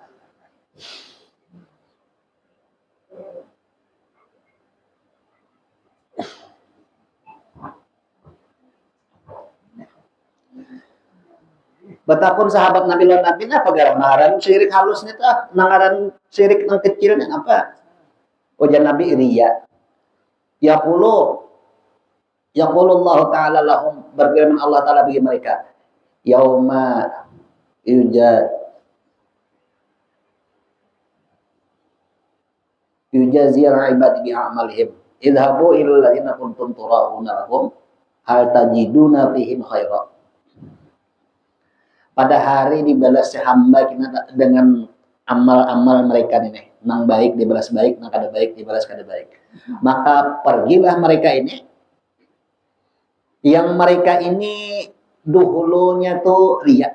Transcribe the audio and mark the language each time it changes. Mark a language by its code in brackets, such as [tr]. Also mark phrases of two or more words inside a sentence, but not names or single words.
[bjn] Betapun sahabat Nabi lawan Nabi apa gara nangaran syirik halus nih tuh, nangaran syirik yang kecilnya apa? Ujar Nabi riya. [ar] يقول الله تعالى لهم, [bjn] berfirman Allah Ta'ala bagi mereka. [ar] يوم يجزي عبادي بأعمالهم. اذهبوا إلى الذين كنتم تراءون لهم هل تجدون فيهم خيرا. [bjn] Pada hari dibalas hamba kita dengan amal-amal mereka ini. Nang baik dibalas baik, nang kada baik dibalas kada baik. Maka pergilah mereka ini. Yang mereka ini dahulunya tuh riya.